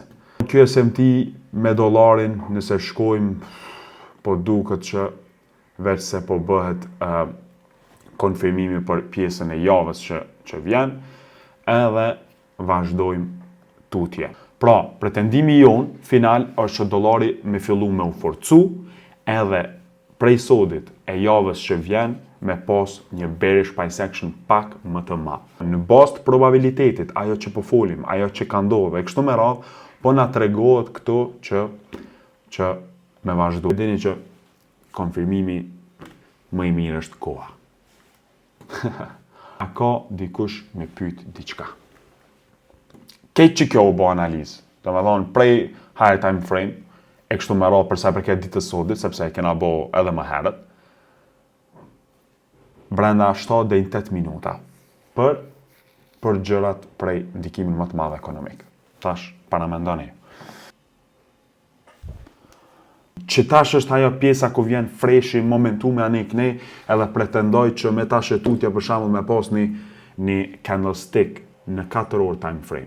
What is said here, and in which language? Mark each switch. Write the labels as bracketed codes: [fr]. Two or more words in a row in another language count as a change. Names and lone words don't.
[sq] Ky SMT me dollarin, nëse shkojmë, po duket që veç se po bëhet konfirmimi për pjesën e javës që vjen, edhe vazhdojmë tutje. Pra, pretendimi jon final është që dollari me fillu me u forcu, edhe prej sodit e javës që vjen, me pas një [en] bearish price action [sq] pak më të madh. Në bazë të probabilitetit, ajo që po folim, ajo që ka ndodhur, e kështu me radhë, po na tregohet këtu që me vazhdu. Dini që konfirmimi më i mirë është koha. A ka dikush me pyet diçka? Këtë që kjo u bë analizë, do me thonë prej [en] higher time frame, [sq] e kështu me radhë përsa përket ditës sodit, sepse e kena bë edhe më herët, brenda 7 deri 8 minuta për gjërat prej ndikimin më të madh ekonomik. Tash para mendoni. Që tash është ajo pjesa ku vjen freshi, momentumi anik ne, edhe pretendoj që me tash e tutje për shembull me pas një candlestick në 4 orë [en] time frame.